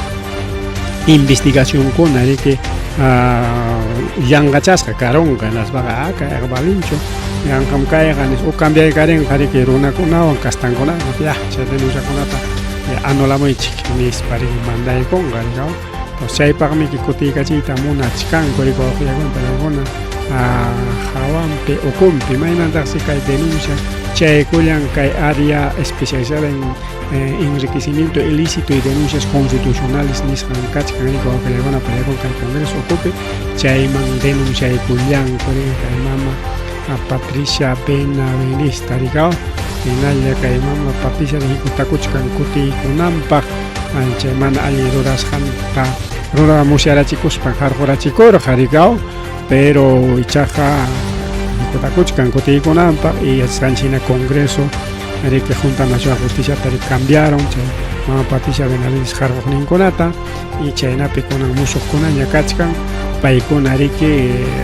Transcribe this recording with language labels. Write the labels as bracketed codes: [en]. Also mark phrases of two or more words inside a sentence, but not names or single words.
[qu] investigacionkuna riki yanqachasqa karonqa naspaqa kayqa balinchu yanqam kayqa o cambiaykarinqa riki runakunawan castankunawan ya chay denunciakunata anulamunchik nispa riki mandaykunqa rikaw pues chaypaqmiki kutiykachiyta munachkanku riki wawqillaykuna pallaykuna hawanpi ukunpi maymantaqsi kay denuncia chaykullan kay [es] área especializada en enriquecimiento ilícito y denuncias constitucionales [qu] nisqan kachkan riki wawqillaykuna pallaykuna kay Congreso ukupi chayman denunciaykullan kay mama Patricia Benavides rikaw hinalla kay mama Patricia rikutakuchkan kutiykunanpaq chay mana alli rurasqanta ruramusyarachikuspan qarqurachikurqa rikaw pero ichaqa rikutakuchkan kutiykunanpaq y yachasqanchina Congreso riki Junta Nacional de Justicia cambiaron chay mama Patricia Benavides qarquqninkunata y chaynapi kunan musuqkuna ñakachkan paykuna riki